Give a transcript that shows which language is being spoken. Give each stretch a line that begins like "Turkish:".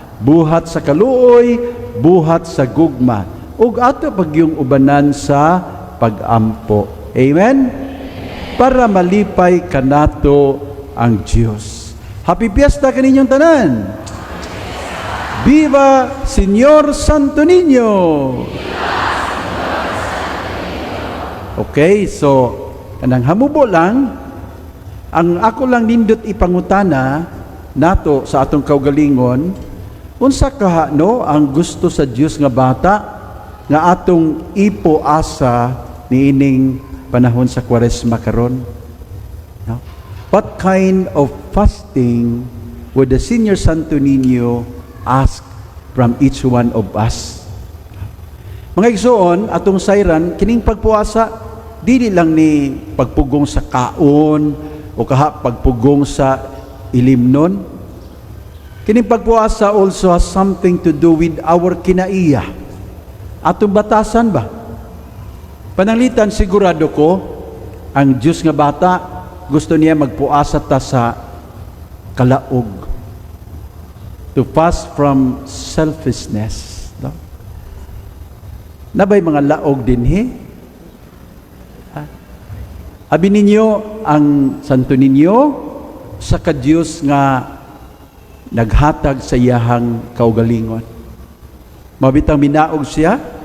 Cebuano: Buhat sa kaluoy, buhat sa gugma. Ug ato pagyong ubanan sa pag-ampo. Amen? Para malipay kanato ang Dios.
English: Happy Fiesta
Cebuano: kaninyong tanan. Viva Señor Santo Niño. Okay, so kanang hamubo lang, ang ako lang nindot ipangutana nato sa atong kaugalingon, unsa kaha no ang gusto sa Dios nga bata nga atong ipoasa niining panahon sa Kwaresma karon? No?
English: What kind of fasting would the Senior Santo Niño ask from each one of us?
Cebuano: Mga igsoon, atong sayran, kining pagpuasa, dili lang ni pagpugong sa kaon o pagpugong sa ilimnon. Kining pagpuasa
English: also has something to do with our kinaiya.
Cebuano: Atong batasan ba? Pananglitan, sigurado ko, ang Diyos nga bata, gusto niya magpuasa ta sa kalaog.
English: To fast from selfishness. No?
Cebuano: Nabay mga laog din, Abi ninyo, ang Santo Niño, sa ka-Diyos nga naghatag sa iyahang kaugalingon. Mabitang minaog siya,